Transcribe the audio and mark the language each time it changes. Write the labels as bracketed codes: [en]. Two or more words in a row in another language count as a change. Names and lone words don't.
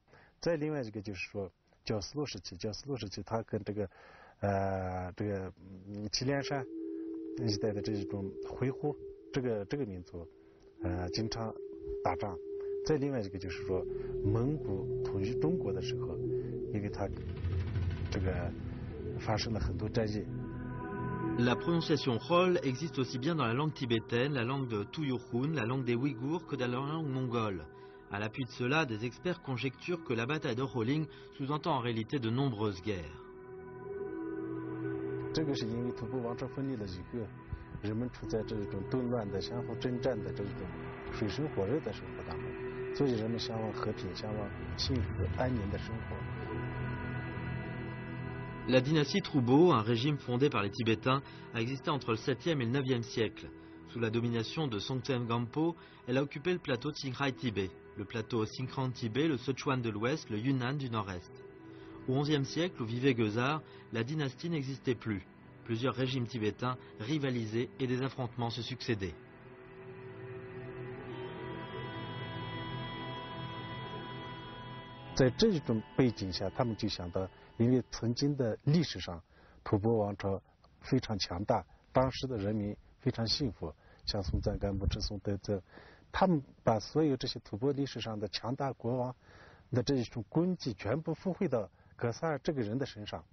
[zh] 再另外一个就是说，焦思洛时期，他跟这个祁连山一带的这种回鹘这个民族经常打仗。再另外一个就是说，蒙古统一中国的时候，因为他这个发生了很多战役。 [fr] La prononciation Rol existe aussi bien dans la langue tibétaine, la langue de Tuyurkhun, la langue des Ouïghours, que dans la langue mongole. À l'appui de cela, des experts conjecturent que la bataille de Rolling sous-entend en réalité de nombreuses guerres. [zh] 这个是因为吐蕃王朝分裂了以后，人们处在这种动乱的、相互征战的这种水深火热的生活当中，所以人们向往和平，向往幸福安宁的生活。 [fr] La dynastie Troubo, un régime fondé par les Tibétains, a existé entre le 7e et le 9e siècle. Sous la domination de Songtsen Gampo, elle a occupé le plateau Qinghai Tibet, le plateau Xikang Tibet, le Sichuan de l'ouest, le Yunnan du nord-est. Au XIe siècle, où vivait Gueusard, la dynastie n'existait plus. Plusieurs régimes tibétains rivalisaient et des affrontements se succédaient. [zh] 在这种背景下，他们就想到，因为曾经的历史上，吐蕃王朝非常强大，当时的人民非常幸福，像松赞干布、智松德泽，他们把所有这些吐蕃历史上的强大国王的这种功绩全部附会到格萨尔这个人的身上。